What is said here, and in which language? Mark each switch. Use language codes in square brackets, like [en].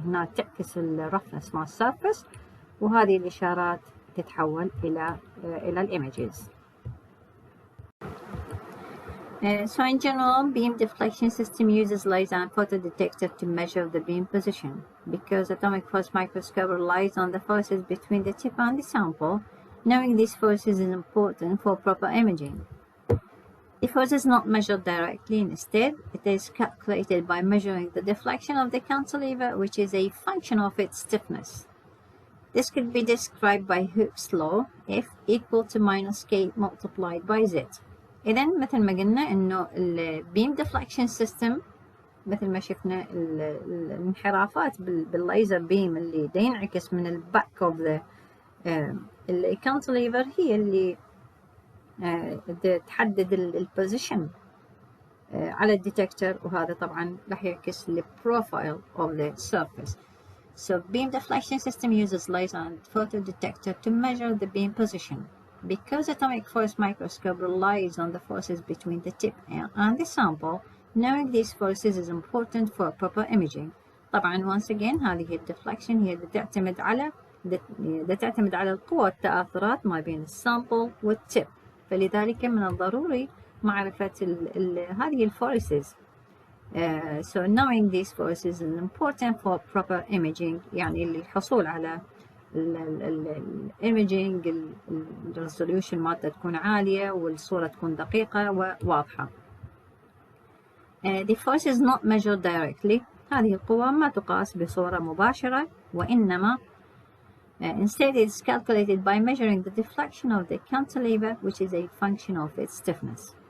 [ar] هنا تعكس الرفنس مع السيرفس، وهذه الإشارات تتحول إلى الإيمجز. [en] So in general, beam deflection system uses laser and photodetector to measure the beam position. Because atomic force microscope relies on the forces between the tip and the sample, knowing these forces is important for proper imaging. The force is not measured directly. Instead, it is calculated by measuring the deflection of the cantilever, which is a function of its stiffness. This could be described by Hooke's law, F equal to minus K multiplied by Z. [ar] إذا مثل ما قلنا إنه البيم ديفلكشن سيستم مثل ما شفنا الانحرافات بالليزر بيم اللي دا ينعكس من الباك اوف ذا الكانتليفر هي اللي تحدد البوزيشن على الديتكتور، وهذا طبعا راح يعكس البروفايل [en] of the surface. So beam deflection system uses laser and photodetector to measure the beam position. Because atomic force microscope relies on the forces between the tip and the sample, knowing these forces is important for proper imaging. [ar] طبعا [en] once again [ar] هذه الديفلكشن هي تعتمد على القوى التآثرات ما بين السامبل والتip، فلذلك من الضروري معرفة هذه الفورسز. [en] So knowing these forces is important for proper imaging، [ar] يعني الحصول على الايميجينج الريزوليوشن مالته تكون عالية والصورة تكون دقيقة وواضحة. [en] The force is not measured directly. [ar] هذه القوة ما تقاس بصورة مباشرة، وإنما [en] instead it is calculated by measuring the deflection of the cantilever, which is a function of its stiffness.